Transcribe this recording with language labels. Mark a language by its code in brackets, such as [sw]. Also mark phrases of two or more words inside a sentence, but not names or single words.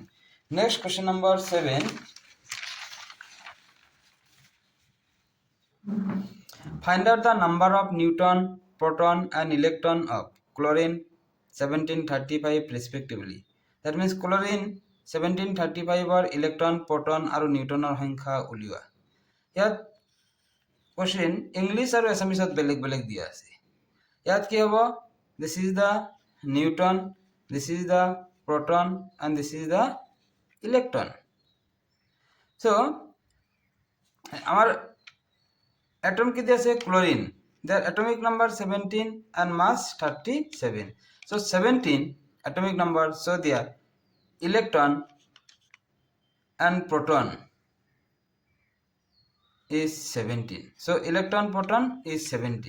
[en] Next question number 7, find out the number of neutron, proton and electron of chlorine 1735 respectively. That means chlorine 1735 or electron, proton [as] আৰু নিউটনৰ সংখ্যা উলিওৱা। ইয়াত কোশ্চেন ইংলিছ আৰু এছামিছত বেলেগ বেলেগ দিয়া আছে। ইয়াত কি হ'ব? [en] this is the neutron, this is the proton and this is the electron. [bn] So আমার atom কি দিয়েছে? [en] chlorine, their atomic number 17 and mass 37. So 17 atomic number, so their electron and proton is 17. So electron proton is 17.